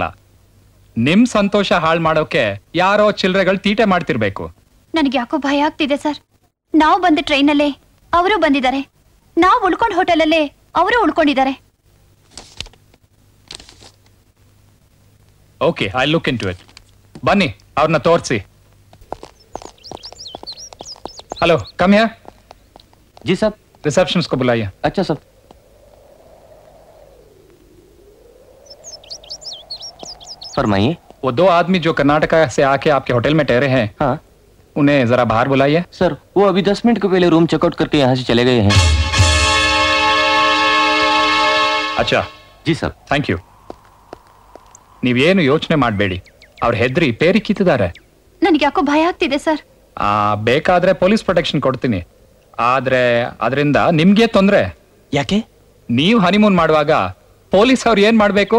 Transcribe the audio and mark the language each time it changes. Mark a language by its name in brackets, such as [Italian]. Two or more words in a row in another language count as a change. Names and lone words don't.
[Kannada] ನಿಮ್ ಸಂತೋಷ ಹಾಳು ಮಾಡೋಕೆ ಯಾರೋ ಚಿಲ್ರೆಗಳು ತೀಟೆ ಮಾಡ್ತಿರ್ಬೇಕು. ನನಗೆ ಯಾಕೋ ಭಯ ಆಗ್ತಿದೆ ಸರ್. ನಾವು ಬಂದ ಟ್ರೈನಲ್ಲೇ ಅವರು ಬಂದಿದ್ದಾರೆ, ನಾವು ಉಳ್ಕೊಂಡ್ ಹೋಟೆಲಲ್ಲೇ ಅವರು ಉಳ್ಕೊಂಡಿದ್ದಾರೆ. [English] Okay, I look into it. [Kannada] ಬನ್ನಿ, ಅವ್ರನ್ನ ತೋರಿಸಿ. [English] Hello, come here. [Hindi] जी साहब। रिसेप्शनिस्ट को बुलाइए। अच्छा साहब। फरमाइए। वो 2 आदमी जो कर्नाटका से आके आपके होटल में ठहरे हैं, हाँ, उन्हें जरा बाहर बुलाइए। सर, वो अभी 10 मिनट के पहले [English] room checkout [Hindi] करके यहाँ से चले गए हैं। अच्छा जी साहब। [English] Thank you. [Kannada] ನೀವೇನು ಯೋಚನೆ ಮಾಡಬೇಡಿ, ಅವ್ರ ಹೆದ್ರಿ ಪೇರಿ ಕಿತ್ತಿದ್ದಾರೆ. ನನಗೆ ಯಾಕೋ ಭಯ ಆಗ್ತಿದೆ ಸರ್. ಬೇಕಾದ್ರೆ [English] police protection [Kannada] ಕೊಡ್ತೀನಿ, ಆದ್ರೆ ಅದರಿಂದ ನಿಮ್ಗೆ ತೊಂದ್ರೆ. ಯಾಕೆ? ನೀವು ಹನಿಮೂನ್ ಮಾಡುವಾಗ ಪೊಲೀಸ್ ಅವ್ರು ಏನ್ ಮಾಡ್ಬೇಕು?